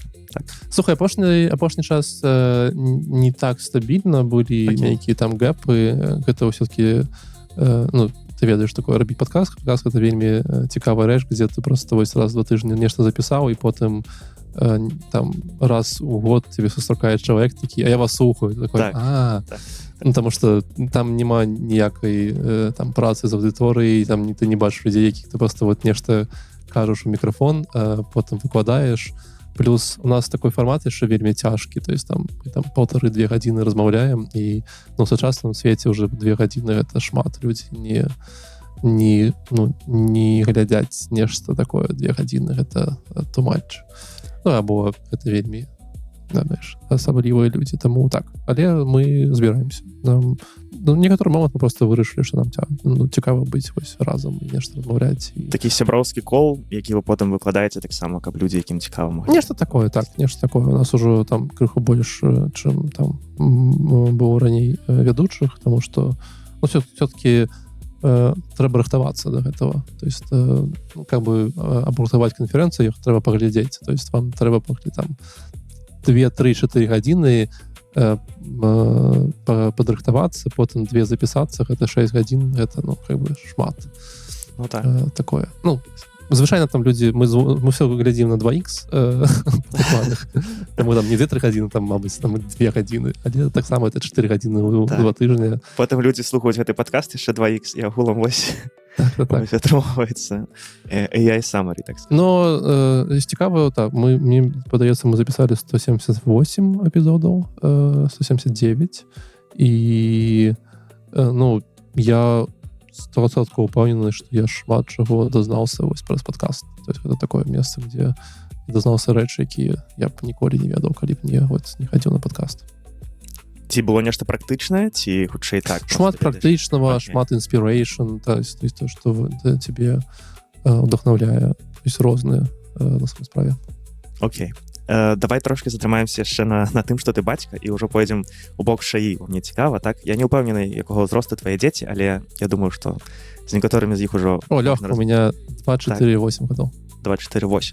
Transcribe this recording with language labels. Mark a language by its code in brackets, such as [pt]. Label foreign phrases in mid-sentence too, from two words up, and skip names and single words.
[be] Слухай, апошні час не так стабільна былі нейкія там гэпы. Гэта ўсё-таки, ты ведаеш, такое рабіць падкаст. Падкаст — гэта вельмі цікавая рэч, дзе ты просто вось раз 2 тыжні нешта запісаў, і потым там раз у год тебе сустракае чалавек такі, а я вас слухаю. [ru] Такой, потому что [be] там няма ніякай там працы з аўдыторыяй, там ты не бачыш людзей, якіх ты просто вот нешта кажаш у мікрафон, потым выкладаеш. Плюс у нас такой фармат яшчэ вельмі цяжкі, [ru] то есть [be] там 1,5-2 гадзіны размаўляем, і в сучасным свеце уже 2 гадзіны гэта шмат. Людзі не глядяць нешта такое 2 гадзіны, гэта [en] too much. [be] Або гэта вельмі асаблівыя людзі, таму так. Але мы збіраемся. Некаторы момант мы просто вырашылі, што нам цікава быць вось разам і нешта размаўляць. Такі сяброўскі кол, які вы потым выкладаеце таксама, каб людзі, якім цікава могуць. Нешта такое, так, нешта такое. У нас ужо там крыху больш, чым там было раней вядучых, таму што все-таки трэба рыхтавацца да гэтага. [ru] То есть как бы [be] абуртаваць канферэнцыю трэба паглядзець. [ru] То есть [be] вам трэба там 2-3-4 гадзіны падрыхтавацца, потым 2 запісацца, гэта 6 гадзін, гэта [ru] как бы [be] шмат. Такое. Звычайна там людзі, мы все глядзім на 2х дакладных. Таму там не 2-3 гадзіны, там, мабыць, там 2 гадзіны, але таксама это 4 гадзіны ў 2 тыжні. Потым людзі слухаюць гэты падкаст яшчэ 2х, і агулам вось атрымоўваецца [en] AI summary, [ru] так сказать. [be] Но цікава, так, мне падаецца, мы запісалі 178 эпізодаў, 179, і я 100% упэўнены, што я шмат чаго дазнаўся вось праз падкаст. То есть гэта такое месца, дзе дазнаўся рэчы, якія я б ніколі не ведаў, калі б не хадзіў на падкаст. Ці было нешта практычнае, ці хутчэй так? Шмат практычнага, шмат inspiration, [ru] то есть [be] то, што тебе вдохновляе, то есть розныя [ru] на самой [be] справе. Окей. Давай трошки затрымаемся яшчэ на тым, што ты бацька, і ўжо пойдзем у бок шаі. Мне цікава, так? Я не ўпэўнены, якога ўзросту твае дзеці, але я думаю, што з некаторымі з іх ужо... Лёгка, [ru] у меня [be] 2-4-8 гадоў. 2-4-8.